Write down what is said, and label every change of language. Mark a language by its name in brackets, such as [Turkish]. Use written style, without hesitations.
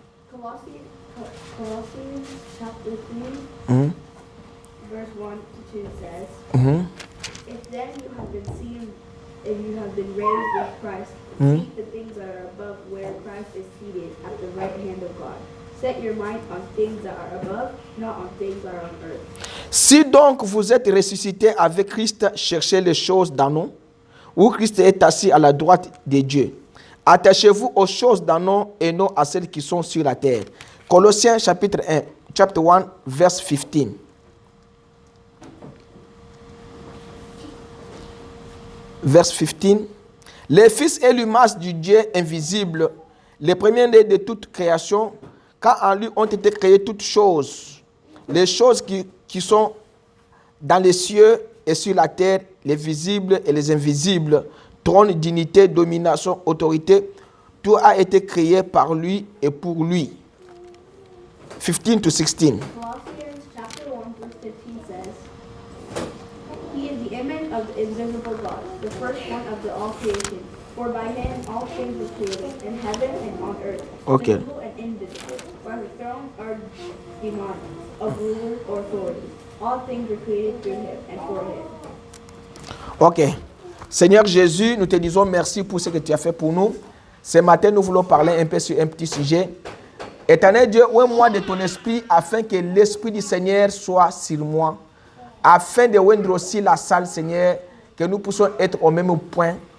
[English] Colossians chapter 3, verse 1 to 2 says, If then you have been seen, and you have been raised with Christ, seek the things that are above where Christ is seated at the right hand of God. Set your mind on things that are above, not on things that are on earth. [French] Si donc vous êtes ressuscités avec Christ, cherchez les choses d'en haut, où Christ est assis à la droite de Dieu. Attachez-vous aux choses d'en haut et non à celles qui sont sur la terre. Colossiens chapitre 1, [English] chapter 1, verse 15. Verse 15. [French] Le Fils est l'image du Dieu invisible, le premier-né de toute création, car en lui ont été créées toutes choses, les choses qui sont dans les cieux et sur la terre, les visibles et les invisibles, trône, dignité, domination, autorité, tout a été créé par lui et pour lui. [English] 15 to 16. Colossians chapter 1, verse 15 says, He is the image of the invisible God, the firstborn of the all creation. For by Him all things were created, in heaven and on earth, visible and invisible, whether thrones or dominions, of rulers or authorities. All things were created through Him and for Him. Ok. [French] Seigneur Jésus, nous te disons merci pour ce que tu as fait pour nous. Ce matin, nous voulons parler un peu sur un petit sujet. Éternel Dieu, ouvre-moi de ton esprit afin que l'esprit du Seigneur soit sur moi. Afin de rendre aussi la salle, Seigneur, que nous puissions être au même point.